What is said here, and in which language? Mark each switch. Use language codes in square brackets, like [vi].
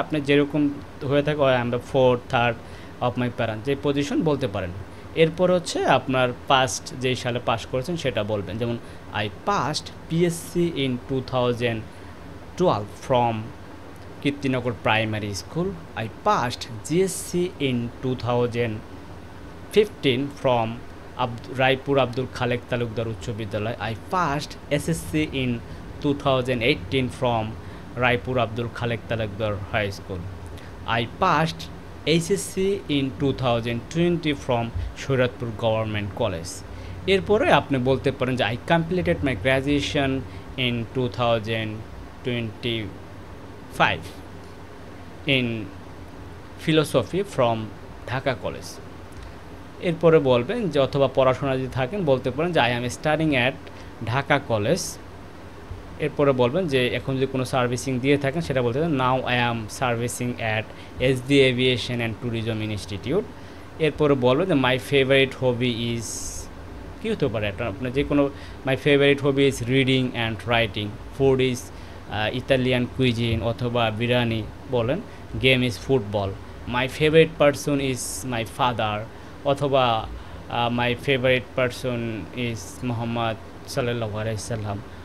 [bn] আপনি যেরকম হয়ে থাকে [en] I am the fourth, third of my parents, [bn] যে পজিশন বলতে পারেন। এরপর হচ্ছে আপনার পাস্ট, যেই সালে পাস করেছেন সেটা বলবেন। [en] যেমন I passed PSC in 2012 from Kirtinagar primary school. I passed GSC in 2015 from Raipur Abdul Khalek Talukdar উচ্চ বিদ্যালয়। I passed SSC in 2018 from Raipur Abdul Khalek Talukdar high school. I passed HSC in 2020 from Saidpur government college. [bn] এরপরে আপনি বলতে পারেন যে [en] I completed my graduation in 2025 in philosophy from Dhaka college. [bn] এরপরে বলবেন যে অথবা পড়াশোনা যদি থাকেন বলতে পারেন যে [en] I am studying at [bn] Dhaka college. এরপরে বলবেন যে এখন যদি কোনো সার্ভিসিং দিয়ে থাকেন সেটা বলতে পারেন [en] Now I am servicing at SD aviation and tourism institute. [bn] এরপরে বলবেন যে [en] my favourite hobby is, [bn] কী হতে পারে একটা আপনার যে কোনো, [en] my favourite hobby is reading and writing, food is Italian cuisine [bn] অথবা বিরিয়ানি বলেন, [en] Game is football, my favourite person is my father, অথবা my favourite person is Mohammad সাল্লাল্লাহু আলাইহি সাল্লাম।